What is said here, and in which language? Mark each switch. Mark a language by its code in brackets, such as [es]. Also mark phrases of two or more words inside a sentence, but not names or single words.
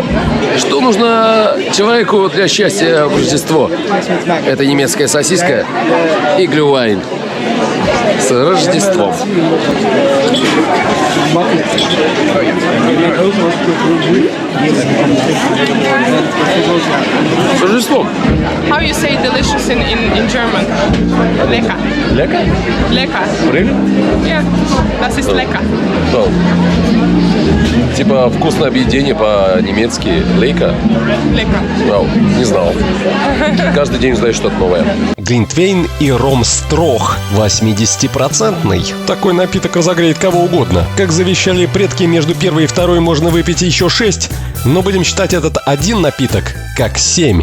[ru] Что нужно человеку для счастья в Рождество? Это немецкая сосиска и глювайн. С Рождеством. С Рождеством. [en] How you say delicious in German? [de] Lecker. [ru] Лека? [de] Lecker. [en] Really? [de] Yeah, das ist lecker. [ru] Типа вкусное объедение по-немецки. Лейка? [de] Lecker. [ru] Вау, не знал. Каждый день узнаешь что-то новое. Глинтвейн и ром Строх 80%. Такой напиток разогреет кого угодно. Как завещали предки, между первой и второй можно выпить еще 6, но будем считать этот один напиток как 7.